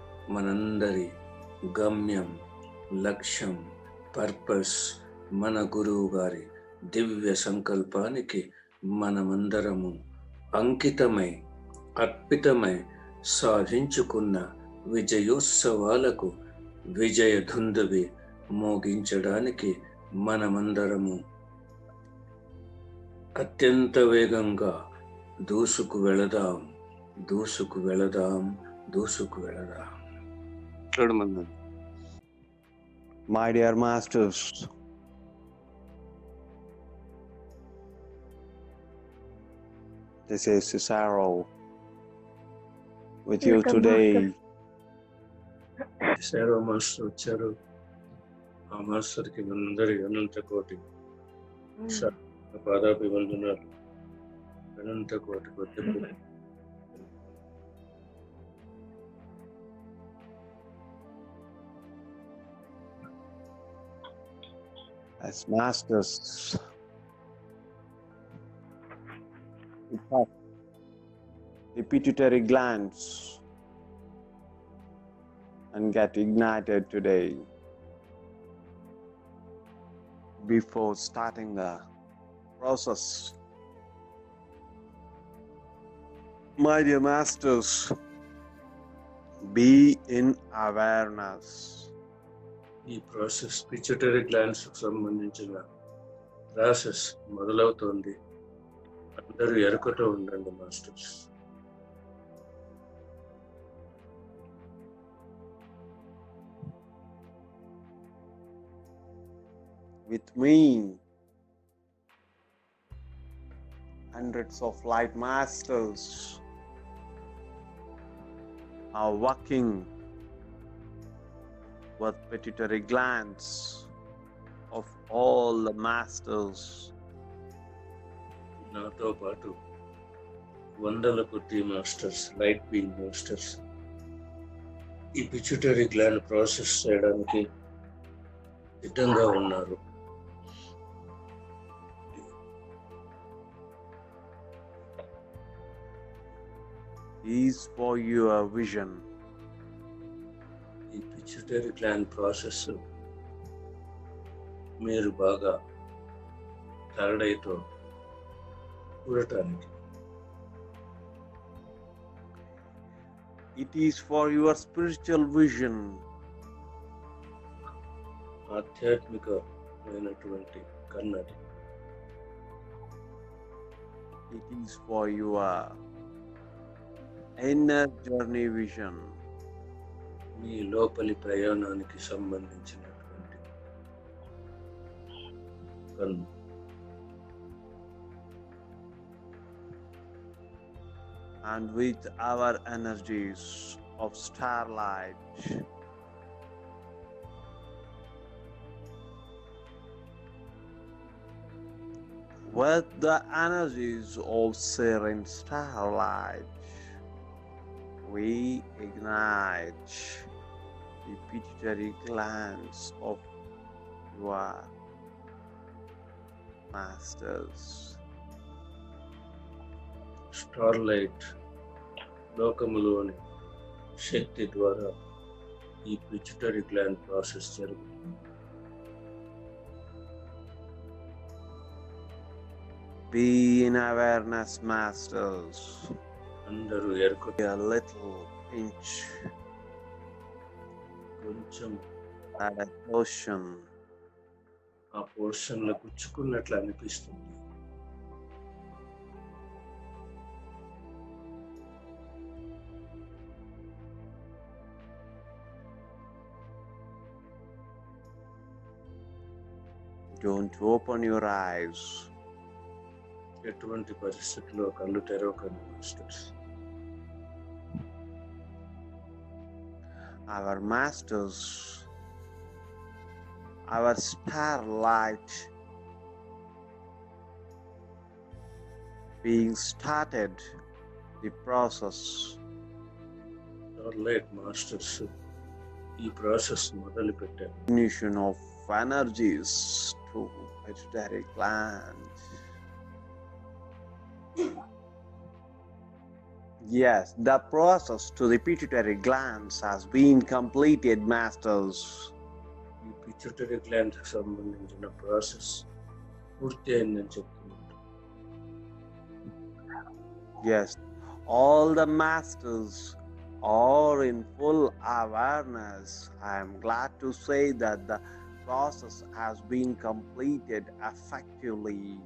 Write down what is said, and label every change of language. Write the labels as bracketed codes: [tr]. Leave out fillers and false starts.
[te] మనందరి గమ్యం, లక్ష్యం, పర్పస్, మన గురువు గారి దివ్య సంకల్పానికి మనమందరము అంకితమై, అర్పితమై సాధించుకున్న విజయోత్సవాలకు విజయ ధుందువి మోగించడానికి మనమందరము అత్యంత వేగంగా దూసుకు వెళదాం, దూసుకు వెళదాం, దూసుకు వెళదాం. [en] My dear masters, this is Cesaro with you today. [te] Cesaro master వచ్చారు. ఆ మాస్టర్కి అందరి అనంత కోటి పాదాభివందనాలు, అనంత కోటి [en] as masters, we touch the pituitary glands and get ignited today before starting the process. My dear masters, be in awareness. [te] ఈ process pituitary glands సంబంధించిన process మొదలవుతోంది. అందరూ ఎరుకతో ఉండండి masters. [en] With me, hundreds of light masters are working with pituitary glands of all the masters. [te] నాతో పాటు వందల కొద్ది masters, light being masters ఈ పిచ్యుటరీ గ్లాండ్ ప్రాసెస్ చేయడానికి సిద్ధంగా ఉన్నారు. [en] Is for your vision. [te] ఈ పిచ్యుటరీ గ్లాండ్ ప్రాసెస్ మీరు బాగా థర్డ్ ఐతో చూడటానికి. [en] It is for your spiritual vision. [te] ఆధ్యాత్మికమైనటువంటి కన్నది. [en] It is for your inner journey vision. [te] మీ లోపలి ప్రయాణానికి సంబంధించినటువంటి కన్ను. [en] And with our energies of starlight, with the energies of serene starlight, we ignite the pituitary glands of your masters. [te] Starlight లోకములోని శక్తి ద్వారా ఈ pituitary gland process జరుగుతుంది. [en] Be in awareness, masters. [te] అందరూ ఎరుక [en] A little pinch [te] కొంచెం [en] at a portion. [te] ఆ పోర్షన్లో గుచ్చుకున్నట్లు అనిపిస్తుంది. [en] Don't open your eyes. [te] ఎటువంటి పరిస్థితుల్లో కళ్ళు తెరవకండి masters. [en] Our masters, our starlight being started the process. [te] Starlight masters ఈ ప్రాసెస్ మొదలు పెట్టారు. [en] Ignition of energies to pituitary gland. Yes, the process to the pituitary glands has been completed, masters. [te] ఈ pituitary gland సంబంధించిన process పూర్తి అయిందని చెప్తున్నారు. [en] Yes, all the masters are in full awareness. I am glad to say that the process has been completed effectively.